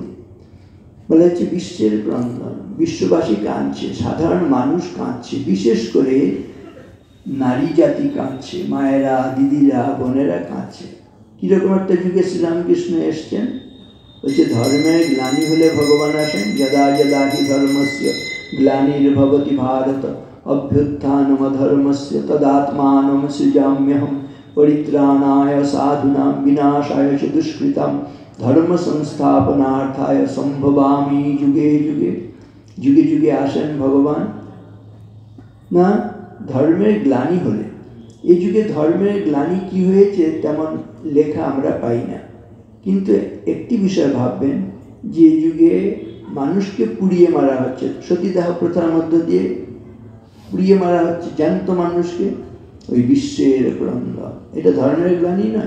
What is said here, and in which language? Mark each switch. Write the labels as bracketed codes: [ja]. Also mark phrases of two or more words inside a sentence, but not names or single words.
[bn] বলা হচ্ছে বিশ্বের ক্রন্দন, বিশ্ববাসী কাঁদছে, সাধারণ মানুষ কাঁদছে, বিশেষ করে নারী জাতি কাঁদছে, মায়েরা, দিদিরা, বোনেরা কাঁদছে। কীরকম একটা যুগে শ্রীরামকৃষ্ণ এসছেন? বলছে ধর্মের গ্লানি হলে ভগবান আসেন, [sa] যদা যদা হি ধর্মস্য গ্লানির্ভবতি ভারত অভ্যুত্থানমধর্মস্য তদাত্মানম সৃজাম্যহম পরিত্রাণায় সাধুনাং বিনাশায় চ দুষ্কৃতাম ধর্ম সংস্থাপনার্থায় সম্ভবামি যুগে যুগে। [bn] যুগে যুগে আসেন ভগবান না ধর্মের গ্লানি হলে। এই যুগে ধর্মের গ্লানি কি হয়েছে তেমন লেখা আমরা পাই না, কিন্তু একটি বিষয় ভাববেন যে যুগে মানুষকে পুড়িয়ে মারা হচ্ছে, সতীদাহ প্রথার মধ্য দিয়ে পুড়িয়ে মারা হচ্ছে জ্যান্ত মানুষকে, ওই বিশ্বের ক্রন্দন, এটা ধর্মের গ্লানি নয়?